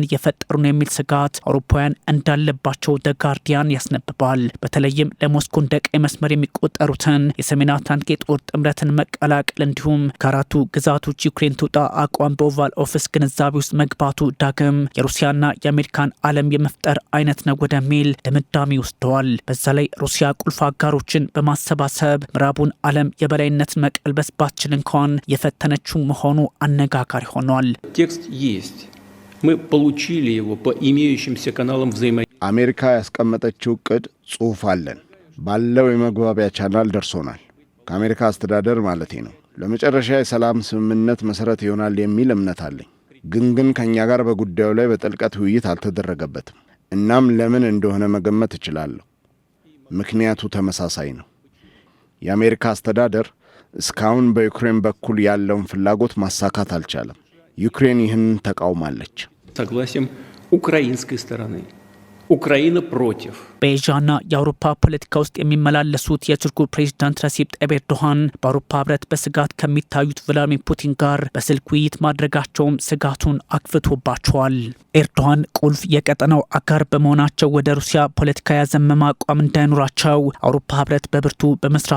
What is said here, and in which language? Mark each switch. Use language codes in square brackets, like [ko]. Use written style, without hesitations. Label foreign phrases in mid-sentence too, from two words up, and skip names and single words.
[am] የፈጠሩ ነው የሚል ስጋት አውሮፓውያን እንዳለባቸው ደ ጋርዲያን ያስነብባል። በተለይም ለሞስኮ እንደ ቀይ መስመር የሚቆጠሩትን የሰሜን አትላንቲክ የጦር ጥምረትን መቀላቀል እንዲሁም ከአራቱ ግዛቶች ዩክሬን ትውጣ አቋም በኦቫል ኦፊስ ግንዛቤ ውስጥ መግባቱ ዳግም የሩሲያና የአሜሪካን ዓለም የመፍጠር አይነት ነው ወደሚል ድምዳሜ ወስደዋል። በዛ ላይ ሩሲያ ቁልፍ አጋሮችን በማሰባሰብ ምዕራቡን ዓለም የበላይነት መቀልበስ ባትችል እንኳን የፈተነችው መሆኑ አነጋጋሪ ሆኗል። [ru] Текст есть. Мы получили его по имеющимся каналам взаимодействия. [am] አሜሪካ ያስቀመጠችው እቅድ ጽሑፍ አለን። ባለው የመግባቢያ ቻናል ደርሶናል። ከአሜሪካ አስተዳደር ማለቴ ነው። ለመጨረሻ የሰላም ስምምነት መሰረት ይሆናል የሚል እምነት አለኝ። ግን ከኛ ጋር በጉዳዩ ላይ በጥልቀት ውይይት አልተደረገበትም። እናም ለምን እንደሆነ መገመት እችላለሁ። ምክንያቱ ተመሳሳይ ነው። የአሜሪካ አስተዳደር እስካሁን በዩክሬን በኩል ያለውን ፍላጎት ማሳካት አልቻለም። ዩክሬን ይህን ተቃውማለች። [ru] согласием украинской стороны. Украина против. [am] በኤዥያና የአውሮፓ ፖለቲካ ውስጥ የሚመላለሱት የቱርኩ ፕሬዚዳንት ረሲፕ ጣይብ ኤርዶሃን በአውሮፓ ህብረት በስጋት ከሚታዩት ቭላዲሚር ፑቲን ጋር በስልክ ውይይት ማድረጋቸውም ስጋቱን አክፍቶባቸዋል። ኤርዶሃን ቁልፍ የቀጠናው አጋር በመሆናቸው ወደ ሩሲያ ፖለቲካ ያዘመመ አቋም እንዳይኖራቸው አውሮፓ ህብረት በብርቱ በመስራት